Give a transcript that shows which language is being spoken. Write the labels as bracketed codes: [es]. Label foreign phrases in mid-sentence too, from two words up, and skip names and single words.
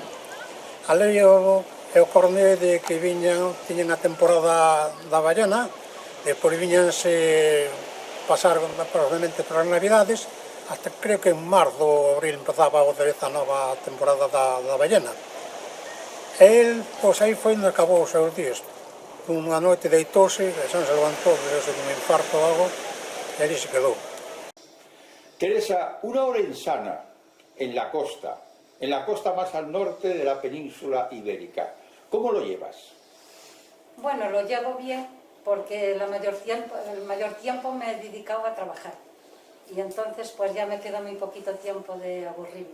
[gl] Ali o corne de que tiñan a temporada da ballena, despois viñanse pasar probablemente para as Navidades, hasta creo que en marzo, abril, empezaba outra vez a nova temporada da ballena. E el, pois aí foi onde acabou os seus días. Unha noite deitóse, e xa se levantou, deuse un infarto ou algo, e ali se quedou. [es] Teresa, una orensana en la costa más al norte de la península ibérica, ¿cómo lo llevas? Bueno, lo llevo bien porque el mayor tiempo me he dedicado a trabajar y entonces pues ya me queda muy poquito tiempo de aburrirme.